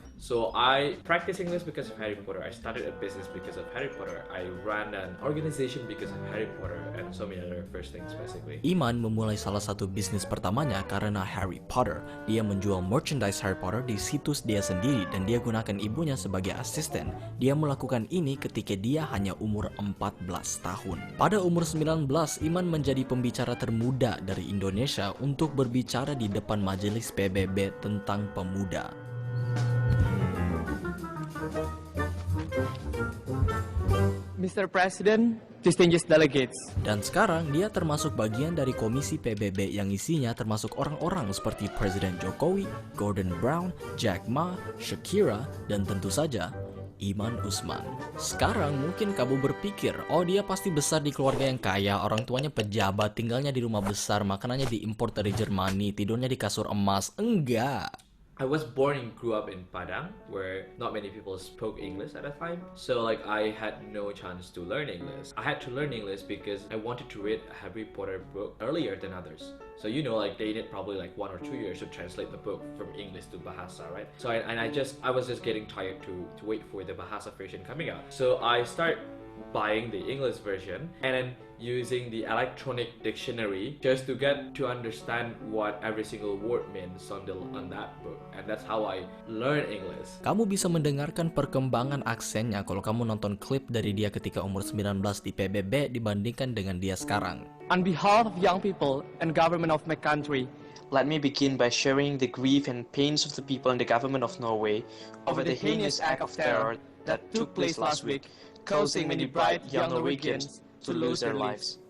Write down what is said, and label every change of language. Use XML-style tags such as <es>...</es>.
<en>So I practiced English because of Harry Potter. I started a business because of Harry Potter. I ran an organization because of Harry Potter and so many other first things basically.</en> <id>Iman memulai salah satu bisnis pertamanya karena Harry Potter. Dia menjual merchandise Harry Potter di situs dia sendiri dan dia gunakan ibunya sebagai asisten. Dia melakukan ini ketika dia hanya umur 14 tahun. Pada umur 19, Iman menjadi pembicara termuda dari Indonesia untuk berbicara di depan majelis PBB tentang pemuda.</id> <en>Mr. President, distinguished delegates.</en> <id>Dan sekarang dia termasuk bagian dari komisi PBB yang isinya termasuk orang-orang seperti Presiden Jokowi, Gordon Brown, Jack Ma, Shakira, dan tentu saja Iman Usman. Sekarang mungkin kamu berpikir, oh dia pasti besar di keluarga yang kaya, orang tuanya pejabat, tinggalnya di rumah besar, makanannya diimpor dari Jermani, tidurnya di kasur emas. Enggak.</id> <en>I was born and grew up in Padang, where not many people spoke English at that time. So like I had no chance to learn English. I had to learn English because I wanted to read a Harry Potter book earlier than others. So you know, like they need probably like 1 or 2 years to translate the book from English to Bahasa, right? So I was just getting tired to wait for the Bahasa version coming out. So I start buying the English version and then using the electronic dictionary just to get to understand what every single word means on that book, and that's how I learn English.</en> <id>Kamu bisa mendengarkan perkembangan aksennya kalau kamu nonton klip dari dia ketika umur 19 di PBB dibandingkan dengan dia sekarang.</id> <en>On behalf of young people and government of my country, let me begin by sharing the grief and pains of the people and the government of Norway over the heinous act of terror that took place last week, causing many bright young Norwegians to lose their lives.</en>